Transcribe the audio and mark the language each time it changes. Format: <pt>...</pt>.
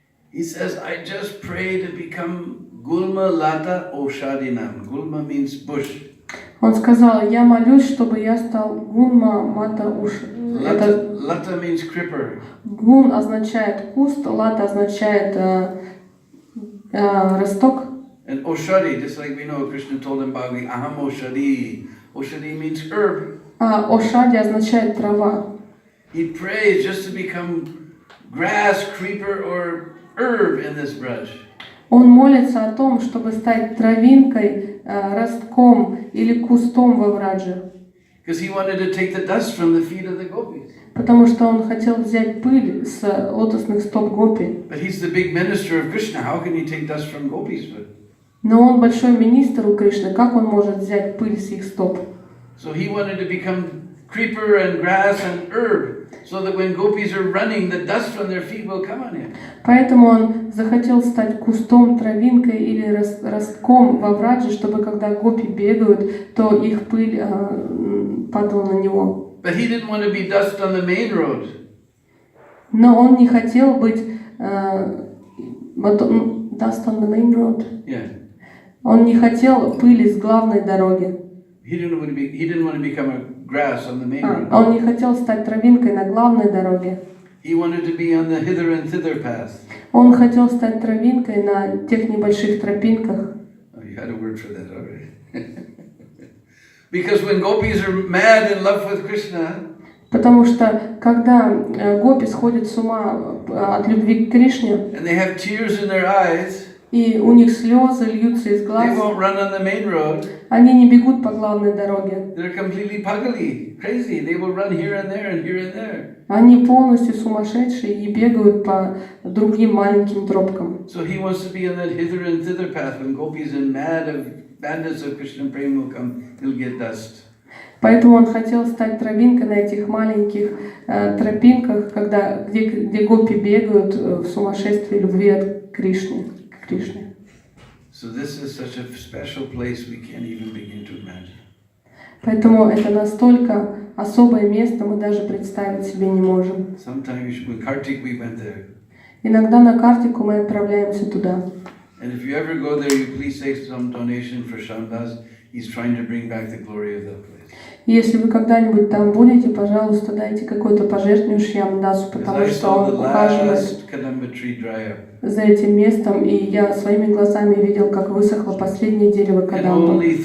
<en>He says, I just pray to become Gulmalata Oshadinam. Gulma means bush.</en> <ru>Он сказал, я молюсь, чтобы я стал Гулма Мата Уш.</ru> <en>Lata means creeper.</en> <ru>Гун означает куст, лата означает росток.</ru> <en>And Oshadi, just like we know, Krishna told in Bhagavad, Aham Oshadi. Oshadi means herb.</en> <ru>Ошади означает трава.</ru> <en>He prays just to become grass, creeper, or herb in this brush.</en> <ru>Он молится о том, чтобы стать травинкой, ростком или кустом во Врадже.</ru> <en>Because he wanted to take the dust from the feet of the gopis.</en> <ru>Потому что он хотел взять пыль с лотосных стоп гопи.</ru> <en>But he's the big minister of Krishna. How can he take dust from gopis' foot?</en> <ru>Но он большой министр у Кришны. Как он может взять пыль с их стоп?</ru> <en>So he wanted to become creeper and grass and herb, so that when gopis are running, the dust from their feet will come on him.</en> <ru>Поэтому он захотел стать кустом, травинкой или ростком во Врадже, чтобы когда гопи бегают, то их пыль падала на него.</ru> <en>But he didn't want to be dust on the main road.</en> <ru>Но он не хотел быть</ru> <en>dust on the main road. Yeah.</en> <ru>Он не хотел пыли с главной дороги.</ru> <en>He didn't want to become a grass on the main road.</en> <ru>Он не хотел стать травинкой на главной дороге.</ru> <en>He wanted to be on the hither and thither path.</en> <ru>Он хотел стать травинкой на тех небольших тропинках.</ru> <en>Oh, you had a word for that already. Because when gopis are mad in love with Krishna,</en> <ru>потому что когда гопи сходят с ума от любви к Кришне,</ru> <en>and they have tears in their eyes,</en> <ru>и у них слезы льются из глаз,</ru> <en>they won't run on the main road.</en> <ru>Они не бегут по главной дороге.</ru> <en>They're completely pagali, crazy. They will run here and there and here and there.</en> <ru>Они полностью сумасшедшие и бегают по другим маленьким тропкам.</ru> <en>So he wants to be on that hither and thither path. When gopis in madness of Krishna prema will come, he'll get dust.</en> <ru>Поэтому он хотел стать травинкой на этих маленьких тропинках, где гопи бегают в сумасшествии любви от Кришны. К Кришне.</ru> <en>So this is such a special place we can't even begin to imagine.</en> <ru>Поэтому это настолько особое место, мы даже представить себе не можем.</ru> <en>Sometimes with Kartik we went there.</en> <ru>Иногда на Картику мы отправляемся туда.</ru> <en>And if you ever go there, you please take some donation for Shamdas. He's trying to bring back the glory of that place.</en> <ru>Если вы когда-нибудь там будете, пожалуйста, дайте какое-то пожертвование Шьямдасу, потому что он ухаживает за этим местом, и я своими глазами видел, как высохло последнее дерево кадамбы.</ru>